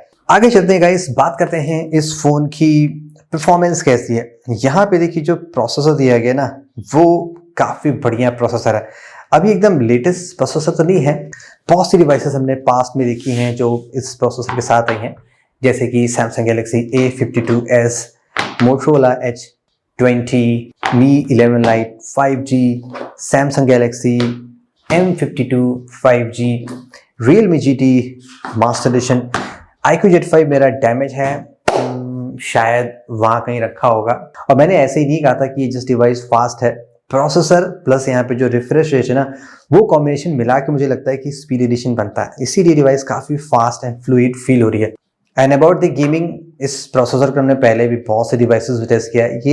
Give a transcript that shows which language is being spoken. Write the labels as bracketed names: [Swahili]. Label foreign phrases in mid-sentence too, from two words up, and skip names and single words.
[Hindi] आगे चलते हैं गाइस, बात करते हैं इस फोन की परफॉर्मेंस कैसी है। यहाँ पे देखिए जो प्रोसेसर दिया गया ना, वो काफी बढ़िया प्रोसेसर है। अभी एकदम [English] latest processor [Hindi] तो नहीं है, बहुत सी डिवाइसेस हमने पास्ट में देखी हैं जो इस प्रोसेसर के साथ आई हैं, जैसे कि Samsung Galaxy A52s, Motorola H20, Mi 11 Lite 5G, Samsung Galaxy M52 5G, Realme GT Master Edition। iQOO Z5 मेरा डैमेज है, शायद वहां कहीं रखा होगा। और मैंने ऐसे ही नहीं कहा था कि ये [English] just device fast [Hindi] है, [English] processor plus [Hindi] यहाँ पे जो [English] refresh rate [Hindi] है ना, वो कॉम्बिनेशन मिला के मुझे लगता है कि [English] speed edition [Hindi] बनता है। इसीलिए डिवाइस काफी [English] fast and fluid feel [Hindi] हो रही है। [English] and about the gaming, [Hindi] इस प्रोसेसर को हमने पहले भी बहुत से डिवाइसेस में टेस्ट किया है।